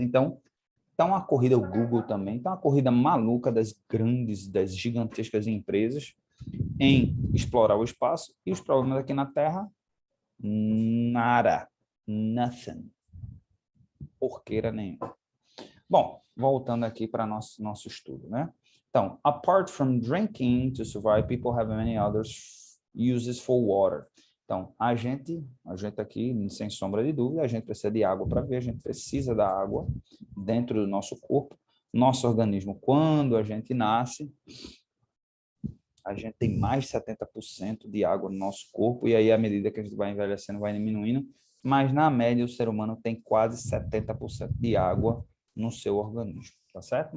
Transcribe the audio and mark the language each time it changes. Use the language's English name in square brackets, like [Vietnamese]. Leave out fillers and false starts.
[Portuguese] Então, está uma corrida, o Google também, está uma corrida maluca das grandes, das gigantescas empresas em explorar o espaço e os problemas aqui na Terra, nada, nothing. Porqueira nenhuma. Bom, voltando aqui para nosso estudo, né? [English] Então, apart from drinking to survive, people have many other uses for water. [Portuguese] Então, a gente aqui, sem sombra de dúvida, a gente precisa de água para viver, a gente precisa da água dentro do nosso corpo. Nosso organismo, quando a gente nasce, a gente tem mais de 70% de água no nosso corpo, e aí, à medida que a gente vai envelhecendo, vai diminuindo, mas, na média, o ser humano tem quase 70% de água no seu organismo, tá certo?